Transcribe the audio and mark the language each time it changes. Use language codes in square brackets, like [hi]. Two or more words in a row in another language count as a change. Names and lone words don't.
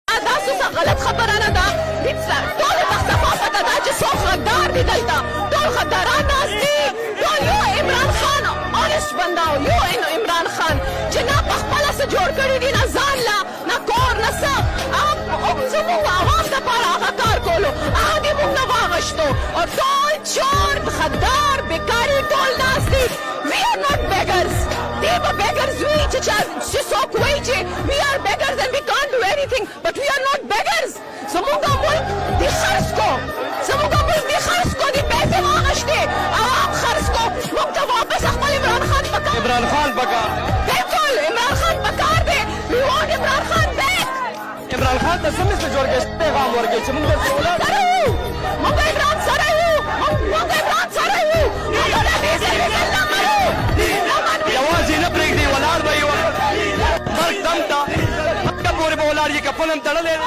[ps] تاسو څه غلط خبره نه ده ټولو ته صفا پته ده چې څوک غدار دي دلته ټول غداران ناست دي ټول یو عمران خان اونسټ بنده او یو عمران خان چې نه په خپله څه جوړ کړي دي نه ځان له نه کور نه څه زموږ عوام دپاره هغه کار کولو هغه دې موږ نه واغشتو او ټول چور غدار بیکاري ټول ناست دي [en] we are not beggars [ps] دی به beggars وي چې څوک وایي چې [en] we are beggars and we can't do anything but we are not beggars [ps] زموږ ملک دې خرڅ کو زموږ ملک دې خرڅ کو دې پیسې واغشتې عوام خرڅ کو موږ ته واپس خپل عمران خان پکار عمران خان پکار بالکل عمران خان پکار دی [en] we want [ps] عمران خان back عمران خان ته څه مثل جوړ کړي پیغام ورکړي چې موږ درته اولاد موږ عمران سره یو موږ عمران سره یو موږ له دې سره نه منو یوازې نه پرېږدي ولاړ به یې مرګ دم ته مرګه پورې به ولاړ یې کفن هم تړلی دی